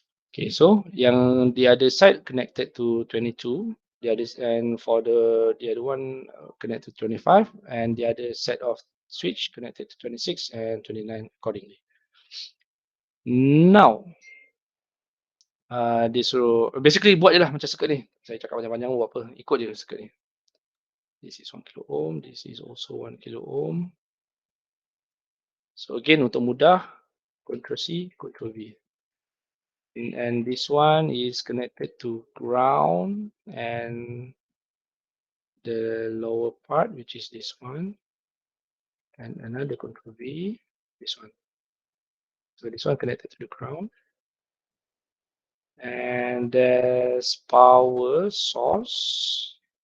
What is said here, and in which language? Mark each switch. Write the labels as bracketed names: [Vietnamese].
[English] Okay, so yang the other side connected to 22, the other, and for the other one connected to 25, and the other set of switch connected to 26 and 29 accordingly. [Malay] Now, dia suruh basically buat je lah macam circuit ni. Saya cakap panjang-panjang buat apa, ikut je circuit ni. [English] This is 1 kilo ohm, this is also 1 kilo ohm. [Malay] So again untuk mudah, Ctrl C, Ctrl V. [English] And this one is connected to ground and the lower part, which is this one, and another Ctrl V, this one. So this one connected to the ground, and there's power source.